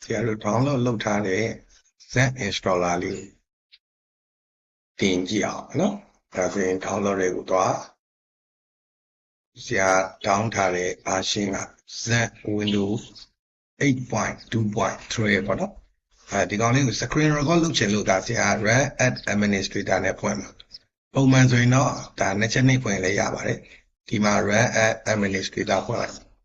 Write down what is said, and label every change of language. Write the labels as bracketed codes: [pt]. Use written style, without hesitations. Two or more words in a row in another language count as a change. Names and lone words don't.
[my] ဆရာတို့ download လုပ်ထားတဲ့ Z installer လေးတင်ကြည့်အောင်နော်ဒါဆိုရင် download တွေကိုသွားဆရာ down ထားတဲ့ version က Z Windows 8.2.3 ပေါ့နော်ဒီကောင်လေးကို [en] screen record [my] လုပ်ချင်လို့ဒါဆရာ [en] run as administrator [my] နဲ့ဖွင့်မှာပုံမှန်ဆိုရင်တော့ဒါနှစ်ချက်နှိပ်ဖွင့်လည်းရပါတယ်ဒီမှာ [en] run as administrator [my] ဖွင့်လိုက်